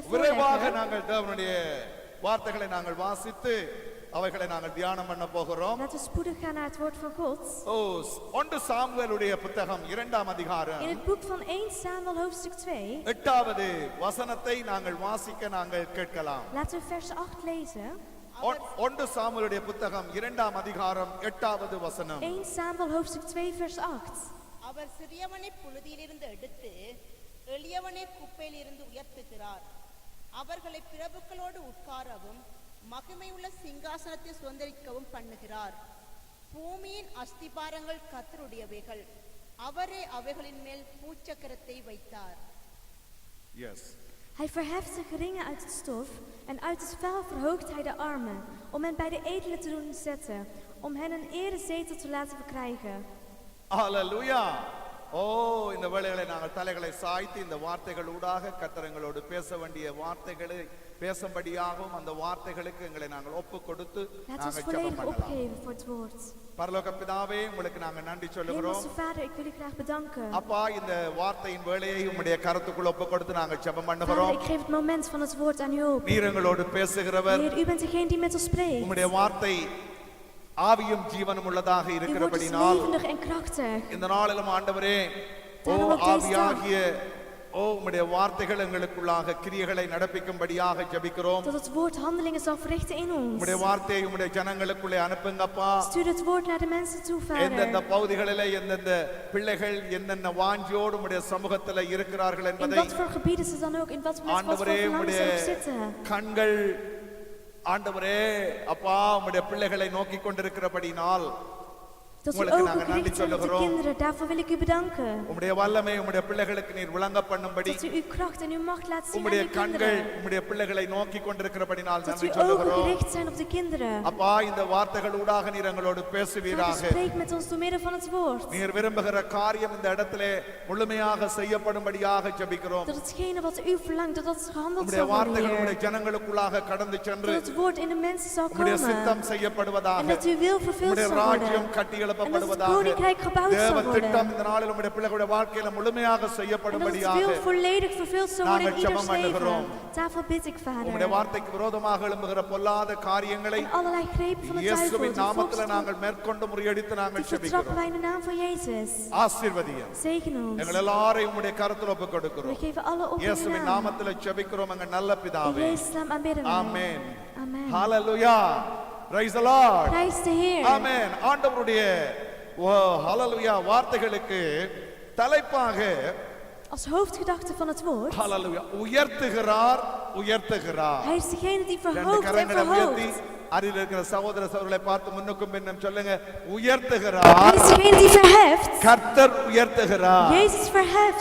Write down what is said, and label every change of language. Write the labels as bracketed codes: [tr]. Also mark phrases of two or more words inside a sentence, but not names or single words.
[ta] விரைவாக [nl] voorleggen. [ta] நாங்கள் தேவனுடைய வார்த்தைகளை நாங்கள் வாசித்து அவைகளை நாங்கள் தியானம் பண்ண போகிறோம். [nl] Laten we spoedig gaan naar het woord van God. [ta] 1 சாமுவேலுடைய புத்தகம் 2ஆம் அதிகாரம் [nl] In het boek van 1 Samuel hoofdstuk 2. [ta] 8வது வசனத்தை நாங்கள் வாசிக்க நாங்கள் கேட்கலாம். [nl] Laten we vers 8 lezen. [ta] 1 சாமுவேலுடைய புத்தகம் 2ஆம் அதிகாரம் 8வது வசனம். [nl] 1 Samuel hoofdstuk 2 vers 8. [ta] அவர் சிறியவனை புழுதியிலிருந்து எடுத்து எளியவனை குப்பையிலிருந்து உயர்த்துகிறார். அவர்களை பிரபுக்களோடு உட்காரவும் மகிமையுள்ள சிங்காசனத்தை சுதந்தரிக்கவும் பண்ணுகிறார். பூமியின் அஸ்திபாரங்கள் கர்த்தருடையவைகள், அவரே அவைகளின் மேல் பூச்சக்கரத்தை வைத்தார். [en] Yes. [nl] Hij verheft de geringen uit het stof en uit het vuil verhoogt hij de armen, om hen bij de edelen te doen zetten, om hen een erezetel te laten verkrijgen. [ta] ஹalleluya. இந்த வேளைகளை நாங்கள் தலைகளை சாய்த்து இந்த வார்த்தைகள் ஊடாக கர்த்தரங்களோடு பேச வேண்டிய வார்த்தைகளை பேசும்படியாகவும் அந்த வார்த்தைகளுக்கு எங்களை நாங்கள் ஒப்பு கொடுத்து [nl] Laten we ons [ta] நாங்கள் ஜெபம் [nl] volledig [ta] பண்ணலாம். [nl] opgeven voor het woord. [ta] பரலோக பிதாவே, உங்களுக்கு நாங்கள் நன்றி சொல்லுகிறோம். [nl] Hemelse Vader, ik wil u graag bedanken. [ta] அப்பா, இந்த வார்த்தையின் வேளையை உம்முடைய கரத்துக்குள் ஒப்பு கொடுத்து நாங்கள் ஜெபம் [nl] Vader, [ta] பண்ணுகிறோம். [nl] ik geef het moment van het woord aan u op. [ta] நீர் எங்களோடு பேசுகிறவர். [nl] Heer, u bent degene die met ons spreekt. [ta] உம்முடைய வார்த்தை ஆவியும் ஜீவனும் உள்ளதாக [nl] Uw woord is [ta] இருக்கிறபடினால் [nl] levendig en krachtig. [ta] இந்த நாளிலும் ஆண்டவரே, [nl] Daarom ook deze [ta] ஆவியாகிய உம்முடைய வார்த்தைகள் எங்களுக்குள்ளாக கிரியைகளை நடப்பிக்கும்படியாக ஜெபிக்கிறோம். [nl] Dat het woord handelingen zal verrichten in ons. [ta] உம்முடைய வார்த்தையை உம்முடைய ஜனங்களுக்குள்ளே அனுப்புங்கப்பா. [nl] Stuur het woord naar de mensen toe, [ta] எந்தெந்த [nl] Vader. [ta] பகுதிகளிலே எந்தெந்த பிள்ளைகள் என்னென்ன வாஞ்சியோடு உம்முடைய சமூகத்தில் இருக்கிறார்கள் [nl] In [ta] என்பதை [nl] wat voor gebieden ze dan ook, in wat voor [ta] ஆண்டவரே, [nl] verlangens [ta] உம்முடைய [nl] ze ook zitten. [ta] கண்கள் ஆண்டவரே அப்பா உம்முடைய பிள்ளைகளை நோக்கி கொண்டிருக்கிறபடினால் [nl] Dat u [ta] உங்களுக்கு [nl] ook [ta] நாங்கள் நன்றி [nl] gericht zijn op de [ta] சொல்லுகிறோம். [nl] kinderen, daarvoor wil ik u bedanken. [ta] உம்முடைய வல்லமை உம்முடைய பிள்ளைகளுக்கு நீர் விளங்க பண்ணும்படி [nl] Dat u uw kracht en uw macht laat zien aan [ta] உம்முடைய [nl] uw [ta] கண்கள் [nl] kinderen. [ta] உம்முடைய பிள்ளைகளை நோக்கி கொண்டிருக்கிறபடினால் [nl] Dat [ta] நன்றி [nl] uw ogen [ta] சொல்லுகிறோம். [nl] gericht zijn op de kinderen. [ta] அப்பா, இந்த வார்த்தைகள் ஊடாக நீர் எங்களோடு [nl] Vader, [ta] பேசுவீராக. [nl] spreek met ons door middel van het woord. [ta] நீர் விரும்புகிற காரியம் இந்த இடத்திலே முழுமையாக செய்யப்படும்படியாக ஜெபிக்கிறோம். [nl] Dat hetgene wat u verlangt, dat dat gehandeld [ta] உம்முடைய [nl] zal worden, [ta] வார்த்தைகள் [nl] Heer. [ta] உம்முடைய ஜனங்களுக்குள்ளாக கடந்து சென்று [nl] Dat het woord in de mensen zal [ta] உம்முடைய சித்தம் [nl] komen. [ta] செய்யப்படுவதாக, [nl] En dat uw wil vervuld [ta] உம்முடைய [nl] zal [ta] ராஜ்யம் [nl] worden. [ta] கட்டி [nl] En dat het [ta] எழுப்பப்படுவதாக, [nl] koninkrijk gebouwd [ta] தேவ [nl] zal [ta] திட்டம் [nl] worden. [ta] இந்த நாளில் உம்முடைய பிள்ளைகளுடைய வாழ்க்கையில முழுமையாக [nl] En dat het [ta] செய்யப்படும்படியாக [nl] wil volledig vervuld zal worden in [ta] நாங்கள் [nl] ieders [ta] ஜெபம் பண்ணுகிறோம். [nl] leven. Daarvoor bid ik, [ta] உம்முடைய [nl] Vader. [ta] வார்த்தைக்கு விரோதமாக எழும்புகிற பொல்லாத காரியங்களை [nl] En allerlei grepen van de duivel, [ta] இயேசுவின் [nl] die [ta] நாமத்தில் [nl] volksdom, [ta] நாங்கள் மேற்கொண்டு முறியடித்து [nl] die [ta] நாங்கள் [nl] vertrappen [ta] ஜெபிக்கிறோம். [nl] wij in de naam van Jezus. [ta] ஆசீர்வதியம். [nl] Zegen ons. [ta] எங்கள் எல்லாரையும் உம்முடைய கரத்தில் ஒப்புக் [nl] We [ta] கொடுக்கிறோம். [nl] geven alle op in uw [ta] இயேசுவின் [nl] naam. [ta] நாமத்தில் ஜெபிக்கிறோம் எங்கள் நல்ல [nl] In [ta] பிதாவே. [nl] Jezus' naam aanbidden wij. [ta] ஆமென். [nl] Amen. [ta] ஹalleluya. [en] Praise the Lord. [nl] Prijs de Heer. [ta] ஆமென். ஆண்டவருடைய ஹalleluya வார்த்தைகளுக்கு தலைப்பாக [nl] Als hoofdgedachte van het woord. [ta] ஹalleluya உயர்த்துகிறார், உயர்த்துகிறார். [nl] Hij is degene die [ta] ரெண்டு [nl] verhoogt en [ta] கரங்களை உயர்த்தி [nl] verhoogt. [ta] அருகில் இருக்கிற சகோதர சகோதரர்களை பார்த்து முன்னுக்கும் பின்னும் சொல்லுங்க, உயர்த்துகிறார். [nl] Er is degene die verheft. [ta] கர்த்தர் உயர்த்துகிறார். [nl] Jezus verheft.